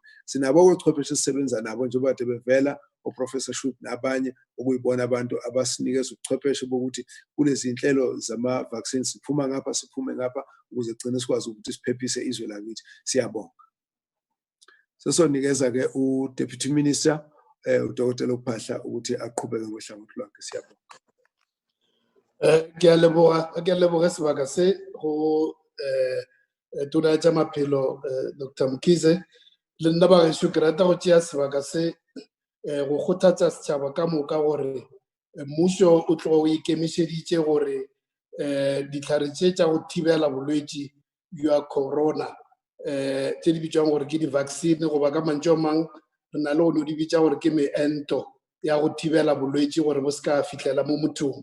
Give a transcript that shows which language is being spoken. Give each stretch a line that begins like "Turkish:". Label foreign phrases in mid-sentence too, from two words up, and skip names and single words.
Zulu: Sinabo ochwepheshe esisebenza nabo njengoba kade bevela uProfessor Shute nabanye okuyibona abantu abasinikeza ubuchwepheshe bokuthi kulezi zinhlelo zama-vaccine siphuma ngapha siphume ngapha ukuze gcine sikwazi ukuthi siphephise izwe lakithi. Siyabonga. Sesonikeza-ke uDeputy Minister uDokotela uPhahla ukuthi aqhubeke ngohlangothi lwakhe. Siyabonga.
Northern Sotho: Ke a leboga sebaka se go tona tša maphelo Dr. Mkhize. Le nna ba gešo ke rata go tšea sebaka se go kgothatsa setšhaba ka moka gore mmušo o tlo o ikemišeditše gore dihlare tše tša go thibela bolwetši bja corona tše di bitšwang gore ke di-vaccine goba ka mantšu a mang re na le one o di bitša gore ke meento ya go thibela bolwetši gore bo se ka fihlela mo mothong.